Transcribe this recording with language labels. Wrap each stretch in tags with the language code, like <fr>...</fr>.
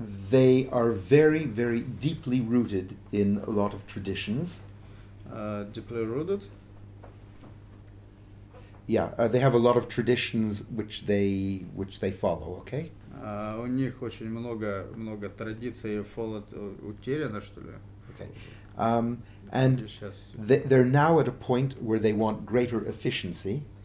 <en>They are very, very deeply rooted in a lot of traditions. Deeply rooted. Yeah, they have a lot of traditions which they follow. Okay.</en> <ru>У них очень много традиций, утеряно, что ли.</ru> <en>Okay. And they're now at a point where they want greater efficiency.</en>